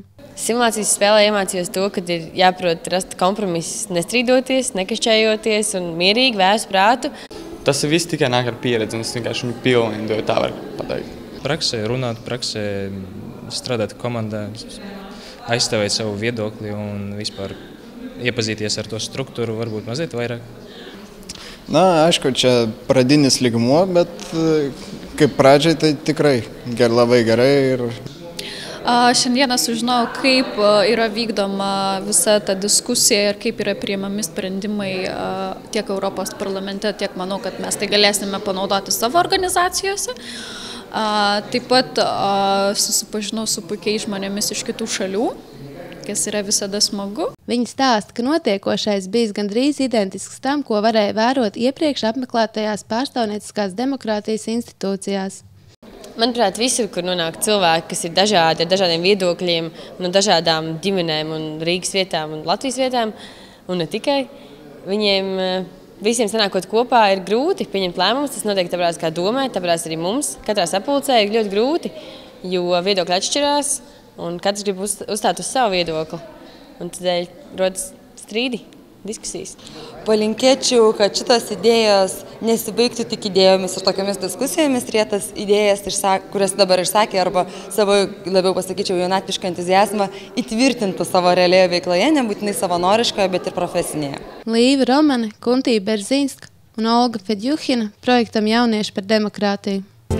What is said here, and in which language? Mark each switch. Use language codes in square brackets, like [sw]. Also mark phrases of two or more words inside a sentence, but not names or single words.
[lv] Simulācijas spēlē iemācījos to, ka ir jāprot rast kompromisus, nestrīdoties, nekašķējoties un mierīgi vērst prātu. Tas viss tikai nāk ar pieredzi, un es vienkārši viņu pilnveidoju, tā var pateikt. Praksē runāt, strādāt komandā, aizstāvēt savu viedokli un vispār iepazīties ar to struktūru, varbūt mazliet vairāk. [lt] Aišku, čia pradinis lygmuo, bet kaip pradžiai tai tikrai labai gerai. Šiandieną sužinojau, kaip yra vykdoma visa ta diskusija ir kaip yra priimami sprendimai tiek Europos parlamente, tiek manau, kad mes tai galėsime panaudoti savo organizacijose. Taip pat susipažinau su puikiais žmonėmis iš kitų šalių, kas yra visada smagu. [lv] Viņi stāsta, ka notiekošais bijis gandrīz identisks tam, ko varēja vērot iepriekš apmeklētajās pārstāvnieciskās demokrātijas institūcijās. Manuprāt, visur, kur nonāk cilvēki, kas ir dažādi, ar dažādiem viedokļiem, no dažādām ģimenēm un Rīgas vietām un Latvijas vietām, un ne tikai, viņiem visiem sanākot kopā ir grūti pieņemt lēmumus. Tas notiek tāpēc, kā domāt, tāpēc arī mums katrā sapulcē ir ļoti grūti, jo viedokļi atšķirās un katrs grib uzstāt uz savu viedokli. Un tādēļ rodas strīdi, diskusijas. [lt] Palinkėčiau, kad šitos idėjos nesibaigtų tik idėjomis ir tokiamis diskusijomis, ir tas idėjas, kurias dabar išsakė, arba savo, labiau pasakyčiau, jaunatvišką entuziazmą įtvirtintų savo realioje veikloje, nebūtinai savanoriškoje, bet ir profesinėje. [lv] Līva Romane, Kuntija Berzīnska un Olga Fedjuhina projektam Jaunieši par demokrātiju.